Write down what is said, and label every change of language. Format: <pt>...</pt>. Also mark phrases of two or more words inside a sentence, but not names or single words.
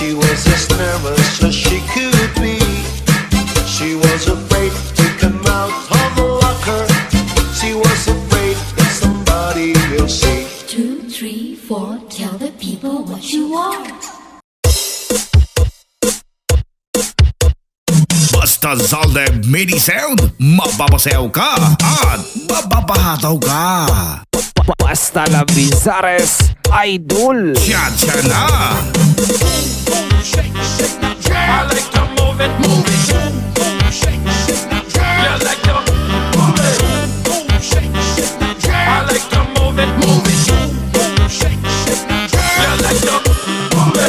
<en>was as nervous as she could be. She was afraid to come out of the locker. She was afraid that somebody will see. 2, 3, 4, tell the people what you are.</en> <tl>Basta Zalde Mini Sound, mapapasayaw ka at mapapahataw ka. Basta la Bizares Idol. Tsa-tsa na!</tl> <en>I like to move it, move it. Shake, shake, yeah, I like to move it. Shake, shake, I like to move it, move it. Shake, shake, yeah, I like to move it.</en>